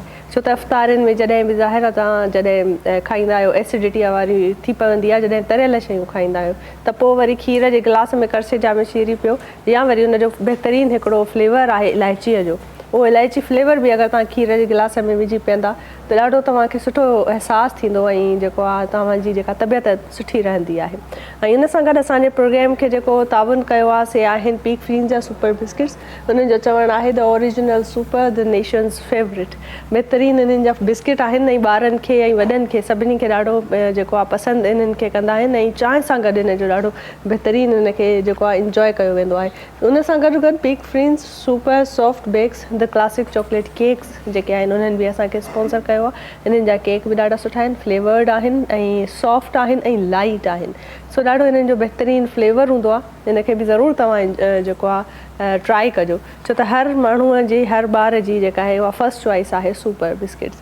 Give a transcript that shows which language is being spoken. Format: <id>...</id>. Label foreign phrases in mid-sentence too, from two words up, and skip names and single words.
<sd>छो त इफ़्तारियुनि में जॾहिं बि ज़ाहिर आहे तव्हां जॾहिं खाईंदा आहियो एसिडिटीअ वारी थी पवंदी आहे, जॾहिं तरियल शयूं खाईंदा आहियो त पोइ वरी खीर जे गिलास में करशे जामे शीरी पियो या वरी उनजो बहितरीनु हिकिड़ो फ्लेवर आहे इलायचीअ जो, उहो इलायची फ्लेवर बि अगरि तव्हां खीर जे गिलास में विझी पीअंदा त ॾाढो तव्हांखे सुठो अहसासु थींदो ऐं जेको आहे तव्हांजी जेका तबियत सुठी रहंदी आहे। ऐं इन सां गॾु असांजे प्रोग्राम खे जेको ताउन कयो आहे से आहिनि पीक फ्रीन्स जा सुपर बिस्किट्स। उन्हनि जो चवणु आहे</sd> <en>the original Super the nation's favourite.</en> <sd>बहितरीनु इन्हनि जा बिस्किट आहिनि ऐं ॿारनि खे ऐं वॾनि खे सभिनी खे ॾाढो जेको आहे पसंदि इन्हनि खे कंदा आहिनि ऐं चांहि सां गॾु इन जो ॾाढो बहितरीनु इनखे जेको आहे इंजॉय कयो वेंदो आहे। उन सां गॾु गॾु पीक फ्रीन्स सुपर सॉफ्ट बेक्स</sd> <en>the classic chocolate cakes</en> <sd>जेके आहिनि उन्हनि बि असांखे स्पॉन्सर कयो आहे। इन्हनि जा केक बि ॾाढा सुठा आहिनि, फ्लेवर्ड आहिनि ऐं सॉफ्ट आहिनि ऐं लाइट आहिनि। सो ॾाढो इन्हनि जो बहितरीनु फ्लेवर हूंदो आहे। इनखे बि ज़रूरु तव्हां जेको आहे ट्राई कजो, छो त हर माण्हूअ जी हर ॿार जी जेका आहे उहा</sd> <en>first choice</en> <sd>आहे सुपर बिस्किट्स।</sd>